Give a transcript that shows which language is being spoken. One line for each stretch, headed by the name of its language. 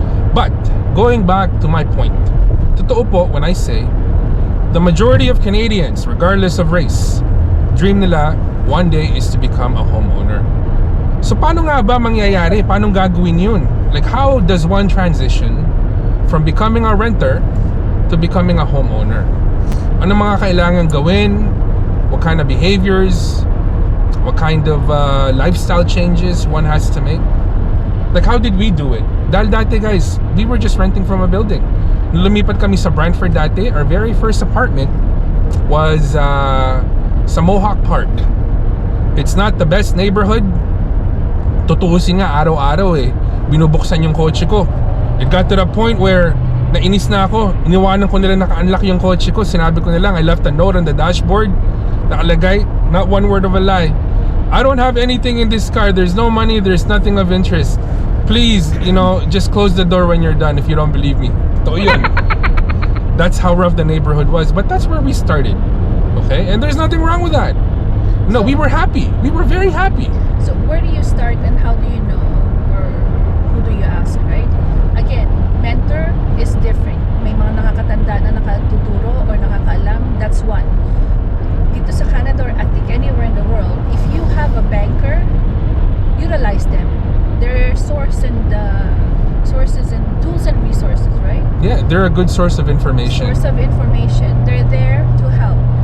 English: But, going back to my point,
Filipino: totoo po
English: when I say, the majority of Canadians, regardless of race, dream nila one day is to become a homeowner.
Filipino: So paano nga ba mangyayari? Paano gagawin yun?
English: Like how does one transition from becoming a renter to becoming a homeowner?
Filipino: Ano mga kailangan gawin?
English: What kind of behaviors? What kind of lifestyle changes one has to make? Like how did we do it?
Filipino: Dahil dati,
English: guys, we were just renting from a building.
Filipino: Nung lumipat kami sa Brantford dati,
English: our very first apartment was sa Mohawk Park. It's not the best neighborhood.
Filipino: Tutuusin nga araw-araw eh. Binubuksan yung kotse ko.
English: It got to the point where
Filipino: nainis na ako. Iniwanan ko nila naka-unlock yung kotse ko. Sinabi ko na lang,
English: I left a note on the dashboard.
Filipino: Nakalagay,
English: not one word of a lie, I don't have anything in this car. There's no money. There's nothing of interest. Please, just close the door when you're done if you don't believe me.
Filipino: Totoo yun.
English: That's how rough the neighborhood was. But that's where we started. Okay? And there's nothing wrong with that. No, we were happy. We were very happy. So where do you start and how do you know, or who do you ask, right? Again, mentor is different.
Filipino: May mga nakakatanda na nakatuturo or nakakaalam.
English: That's one.
Filipino: Dito sa Canada
English: or I think anywhere in the world, if you have a banker, utilize them. They're sources and tools and resources, right? Yeah, they're a good source of information. Source of information. They're there to help.